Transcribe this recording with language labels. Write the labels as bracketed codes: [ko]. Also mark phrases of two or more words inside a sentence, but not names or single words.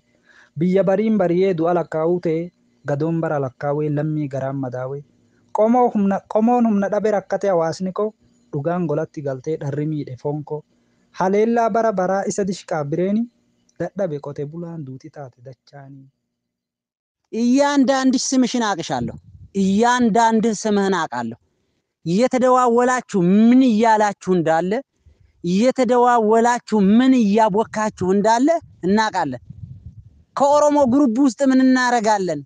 [om] Biyya bariin bariyee du'a lakkaa'uu ta'e gadoon bara lakkaawee lammii garaan madaawee. Qomoon humna dhabe rakkate hawaasni koo dhugaan golatti galtee dharri miidhe fonkoo. Haleellaa bara baraa isa dishqaa bireeni dadhabe qote bulaan duuti taate dachaanii. [am] እያንዳንድሽ ስምሽን አቅሻለሁ። እያንዳንድህ ስምህን አውቃለሁ። እየተደዋወላችሁ ምን እያላችሁ እንዳለ እየተደዋወላችሁ ምን እያቦካችሁ እንዳለ እናውቃለን። ከኦሮሞ ግሩፕ ውስጥ ምን እናረጋለን?